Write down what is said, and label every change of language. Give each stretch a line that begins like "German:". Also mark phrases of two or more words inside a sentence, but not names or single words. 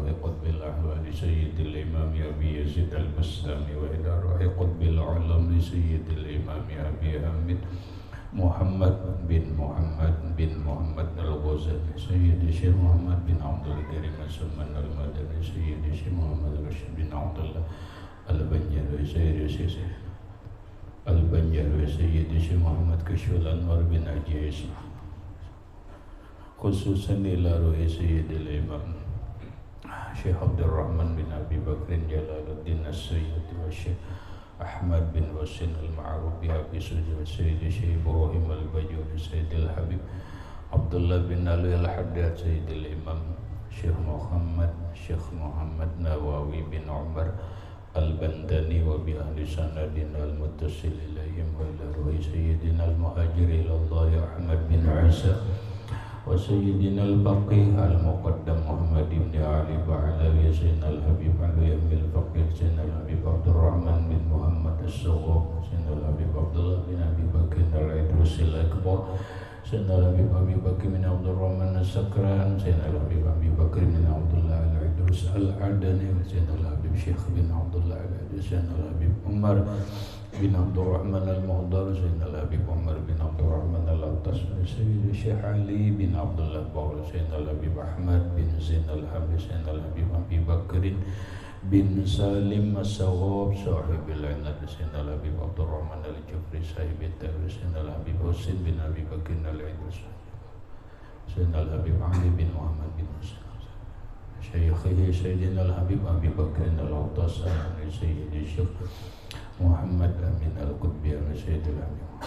Arabic: قطب الأحوال سيد الإمام أبي يزيد البستامي وإلى روح قطب العلم سيد الإمام أبي حامد محمد بن محمد الغزالي سيد الشيخ محمد بن عبد الكريم السمان المدني سيد الشيخ محمد رشيد بن عبد الله البنجاوي سيد الشيخ البنجاوي سيد الشيخ محمد كشف الأنوار بن عجيز خصوصا إلى روح سيد الإمام Syekh Abdul Rahman bin Abi Bakrin Jalaluddin As-Sayyid wa Syekh Ahmad bin Wasin Al-Ma'ruf bi Abi Sujud Sayyid Syekh Ibrahim Al-Bajuri Sayyid Al-Habib Abdullah bin Ali Al-Haddad Sayyid Al-Imam Syekh Muhammad Nawawi bin Umar Al-Bandani وبأهل سند المتصل إليهم وإلى روح Sayyidina Al-Muhajir ilallah Ahmad bin Isa wa Sayyidina Al-Baqih Al-Muqaddam Muhammad ibn Ali Ba'alawi Sayyidina Al-Habib Al-Yamil Faqih Sayyidina Al-Habib Abdul Rahman bin Muhammad As-Sughab Sayyidina Al-Habib Abdullah bin Abi Bakr Al-Idrus Al-Akbar Sayyidina Al-Habib Abi Bakr bin Abdul Rahman As-Sakran Sayyidina Al-Habib Abi Bakr bin Abdullah Al-Idrus Al-Adani Sayyidina Al-Habib Syekh bin Abdullah Al-Idrus Sayyidina Al-Habib Umar bin Abdul Rahman Al-Muhdar Sayyidina Al-Habib Umar bin Abdul Rahman Al-Attas Sayyidina Syekh Ali bin Abdullah Baul Sayyidina Al-Habib Ahmad bin Zain Al-Habib Sayyidina Al-Habib Abi Bakrin bin Salim As-Sawab Sahibil Inad Sayyidina Al-Habib Abdul Rahman Al-Jufri Sahibit Tawri Sayyidina Al-Habib Husin bin Abi Bakrin Al-Idrus Sayyidina Al-Habib Ali bin Muhammad bin Husin Syekhihi Sayyidina Al-Habib Abi Bakrin Al-Attas Sayyidina Syekh Muhammad Amin Al-Qutbi Al-Sayyidil Habib